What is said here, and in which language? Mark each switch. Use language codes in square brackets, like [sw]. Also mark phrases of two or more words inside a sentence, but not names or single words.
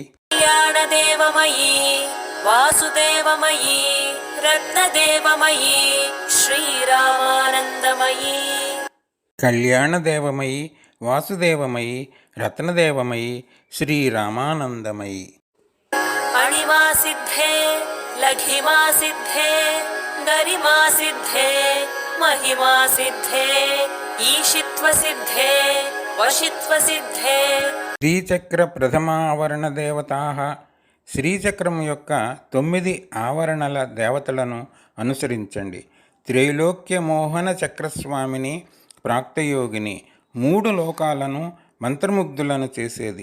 [sa] కళ్యాణదేవమయీ, వాసుదేవమయీ, రత్నదేవమయీ, శ్రీరామానందమయీ. కళ్యాణదేవమయీ, వాసుదేవమయి రత్నదేవమయి శ్రీరామానందమయి. अणिमा सिद्धे लघिमा सिद्धे गरिमा सिद्धे महिमा सिद्धे ईशित्व सिद्धे वशित्व सिद्धे. [te] శ్రీచక్ర ప్రథమావరణ దేవతా శ్రీచక్రం యొక్క 9 ఆవరణల దేవతలను అనుసరించండి. త్రైలోక్య మోహన చక్రస్వామిని, ప్రాక్తయోగిని, 3 లోకాలను మంత్రముగ్ధులను చేసేది.